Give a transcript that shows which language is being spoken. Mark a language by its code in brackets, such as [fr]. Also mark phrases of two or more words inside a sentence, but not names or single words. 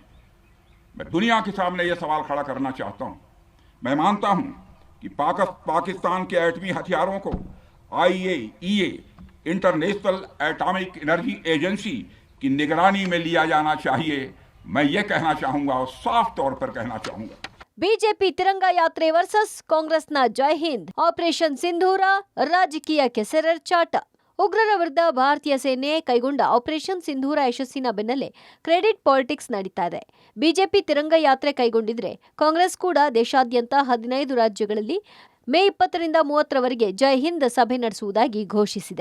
[hi] मैं दुनिया के सामने यह सवाल खड़ा करना चाहता हूं. मैं मानता हूं कि पाकिस्तान के एटमी हथियारों को IAEA इंटरनेशनल एटॉमिक एनर्जी एजेंसी की निगरानी में लिया जाना चाहिए. मैं ये कहना चाहूंगा और साफ तौर पर कहना चाहूंगा. [kn] ಬಿಜೆಪಿ ತಿರಂಗ ಯಾತ್ರೆ ವರ್ಸಸ್ ಕಾಂಗ್ರೆಸ್ನ ಜೈ ಹಿಂದ್. ಆಪರೇಷನ್ ಸಿಂಧೂರ ರಾಜಕೀಯ ಕೆಸರೆರಚಾಟ. ಉಗ್ರರ ವಿರುದ್ಧ ಭಾರತೀಯ ಸೇನೆ ಕೈಗೊಂಡ ಆಪರೇಷನ್ ಸಿಂಧೂರ ಯಶಸ್ಸಿನ ಬೆನ್ನಲ್ಲೇ [en] credit politics [kn] ನಡೀತಾ ಇದೆ. ಬಿಜೆಪಿ ತಿರಂಗ ಯಾತ್ರೆ ಕೈಗೊಂಡಿದ್ರೆ ಕಾಂಗ್ರೆಸ್ ಕೂಡ ದೇಶಾದ್ಯಂತ 15 ರಾಜ್ಯಗಳಲ್ಲಿ ಮೇ 20ರಿಂದ 30ರವರೆಗೆ ಜೈ ಹಿಂದ್ ಸಭೆ ನಡೆಸುವುದಾಗಿ ಘೋಷಿಸಿದೆ.